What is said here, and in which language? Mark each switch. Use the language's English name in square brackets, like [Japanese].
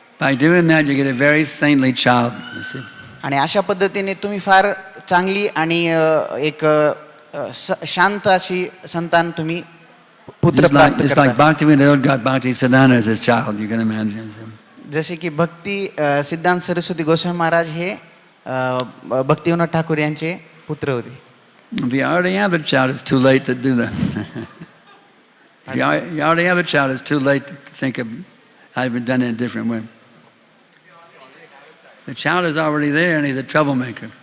[English] By doing that, you get a very saintly child, you see. [Marathi] आणि अशा पद्धतीने तुम्ही फार चांगली आणि एक शांत अशी संतान तुम्ही पुत्र प्राप्त करता. [English] Just like Bhaktivinoda got Bhaktisiddhanta as his child, you can imagine. [Marathi] जसे की भक्ती सिद्धांत सरस्वती गोस्वामी महाराज हे भक्तिविनोद ठाकूर यांचे पुत्र होते. [English] If you already have a child, it's too late to do that. If you already have a child, it's too late to think of how it been done in a different way. The child is already there and he's a troublemaker.